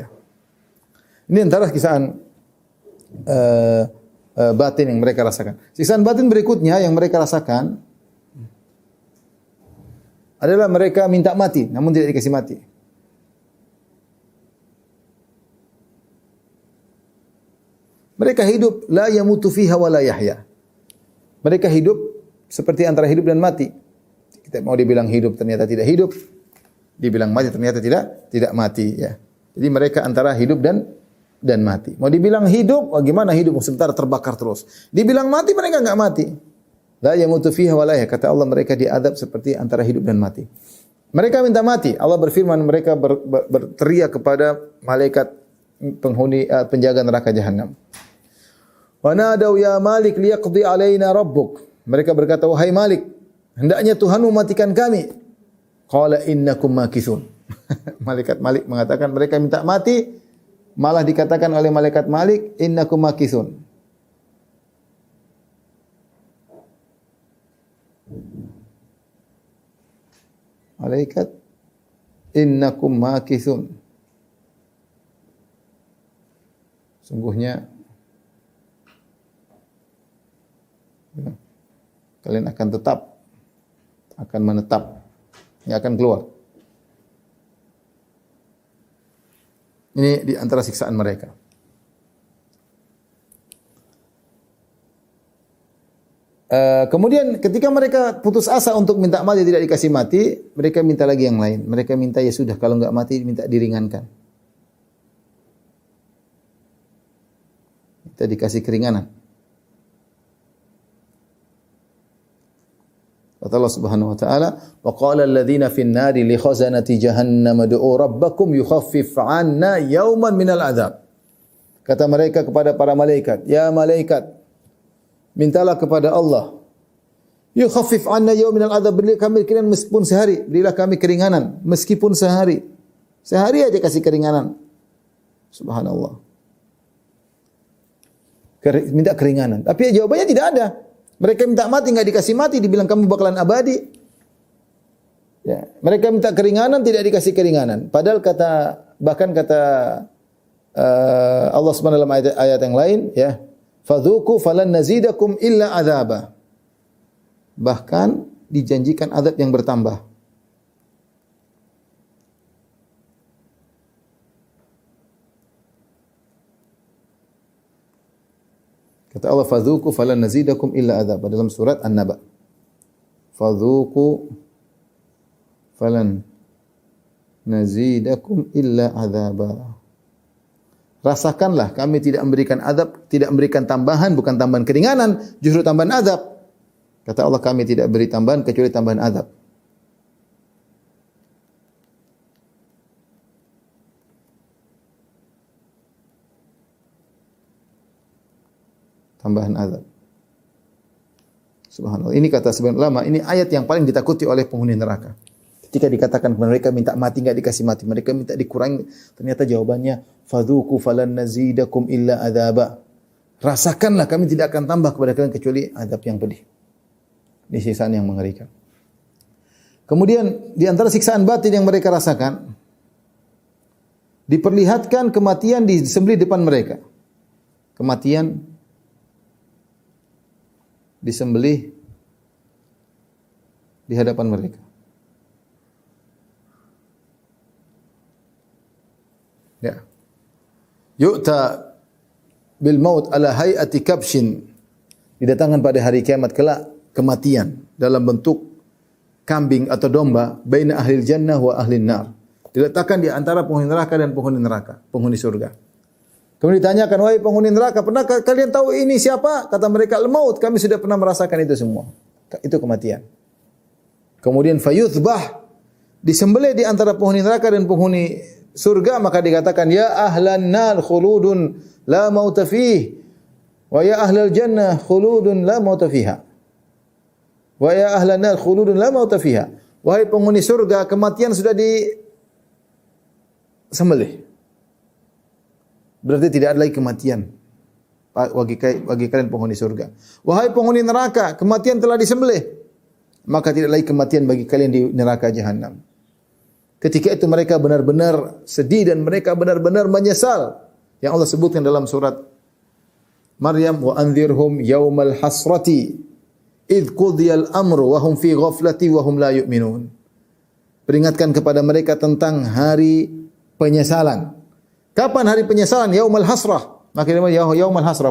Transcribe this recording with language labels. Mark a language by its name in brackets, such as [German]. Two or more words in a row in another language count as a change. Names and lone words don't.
[Indonesian] Ini antara kisahan batin yang mereka rasakan. Siksaan batin berikutnya yang mereka rasakan adalah mereka minta mati, namun tidak dikasih mati. Mereka hidup [Arabic] لا يموت فيها ولا يحيى. [Indonesian] Mereka hidup seperti antara hidup dan mati. Kita mau dibilang hidup ternyata tidak hidup, dibilang mati ternyata tidak mati, ya. Jadi mereka antara hidup dan mati. Mau dibilang hidup, bagaimana hidup sementara terbakar terus. Dibilang mati, mereka enggak mati. [Arabic] لا يموت فيها ولا يحيى. [Indonesian] Kata Allah, mereka diadab seperti antara hidup dan mati. Mereka minta mati. Allah berfirman, mereka berteriak kepada malaikat penghuni penjaga neraka jahanam. [Arabic] ونادوا يا مالك ليقض علينا ربك. [Indonesian] Mereka berkata, wahai Malik, hendaknya Tuhanmu matikan kami. [Arabic] قال إنكم ماكثون. [Indonesian] Malaikat Malik mengatakan mereka minta mati, malah dikatakan oleh malaikat Malik, [Arabic] إنكم ماكثون. Malaikat, إنكم ماكثون. [Indonesian] Sungguhnya kalian akan menetap, ini akan keluar. Ini di antara siksaan mereka. Kemudian ketika mereka putus asa untuk minta mati tidak dikasih mati, mereka minta lagi yang lain. Mereka minta ya sudah kalau enggak mati minta diringankan. Minta dikasih keringanan. Kata Allah [Arabic] سبحانه وتعالى, "وقال الذين في النار لخزنة جهنم ادعوا ربكم يخفف عنا يوما من العذاب." [Indonesian] Kata mereka kepada para malaikat, "Ya malaikat, mintalah kepada Allah, [Arabic] يخفف عنا يوما من العذاب, [Indonesian] berilah kami keringanan meskipun sehari, berilah kami keringanan meskipun sehari." Sehari aja kasih keringanan. Subhanallah. Minta keringanan, tapi jawabannya tidak ada. Mereka minta mati, enggak dikasih mati, dibilang kamu bakalan abadi. Ya, mereka minta keringanan, tidak dikasih keringanan. Padahal bahkan kata Allah [Arabic] سبحانه وتعالى [Indonesian] dalam ayat yang lain, ya, [Arabic] فذوقوا فلن نزيدكم إلا عذابا. [Indonesian] Bahkan dijanjikan azab yang bertambah. Kata Allah, [Arabic] فذوقوا فلن نزيدكم إلا عذاب, [Indonesian] dalam surat An-Naba. [Arabic] فذوقوا فلن نزيدكم إلا عذابا. [Indonesian] Rasakanlah, kami tidak memberikan azab, tidak memberikan tambahan, bukan tambahan keringanan, justru tambahan azab. Kata Allah, kami tidak beri tambahan kecuali tambahan azab. Tambahan azab. Subhanallah. Ini kata sebagian ulama, ini ayat yang paling ditakuti oleh penghuni neraka. Ketika dikatakan mereka minta mati enggak dikasih mati, mereka minta dikurangi, ternyata jawabannya [Arabic] فذوقوا فلن نزيدكم إلا عذابا. [Indonesian] Rasakanlah, kami tidak akan tambah kepada kalian kecuali azab yang pedih. Ini siksaan yang mengerikan. Kemudian di antara siksaan batin yang mereka rasakan, diperlihatkan kematian disembelih depan mereka. Kematian disembelih di hadapan mereka. [Arabic] يؤتى بالموت على هيئة كبش. [Indonesian] Didatangkan pada hari kiamat kelak kematian dalam bentuk kambing atau domba [Arabic] بين أهل الجنة وأهل النار. [Indonesian] Diletakkan di antara penghuni neraka dan penghuni neraka, penghuni surga. Kemudian ditanyakan, wahai penghuni neraka, pernah kalian tahu ini siapa? Kata mereka, al-maut. Kami sudah pernah merasakan itu semua. Itu kematian. Kemudian fayuthbah, disembelih di antara penghuni neraka dan penghuni surga, maka dikatakan, [Arabic] يا أهل النار خلود لا موت فيه ويا أهل الجنة خلود لا موت فيها. ويا أهل النار خلود لا موت فيها. [Indonesian] Wahai penghuni surga, kematian sudah disembelih. Berarti tidak ada lagi kematian bagi kalian penghuni surga. Wahai penghuni neraka, kematian telah disembelih. Maka tidak lagi kematian bagi kalian di neraka jahanam. Ketika itu mereka benar-benar sedih dan mereka benar-benar menyesal. Yang Allah sebutkan dalam surat Maryam, [Arabic] وأنذرهم يوم الحسرة إذ قضي الأمر وهم في غفلة وهم لا يؤمنون. [Indonesian] Peringatkan kepada mereka tentang hari penyesalan. Kapan hari penyesalan? [Arabic] يوم الحسرة. [Indonesian] Maka [Arabic] يوم الحسرة.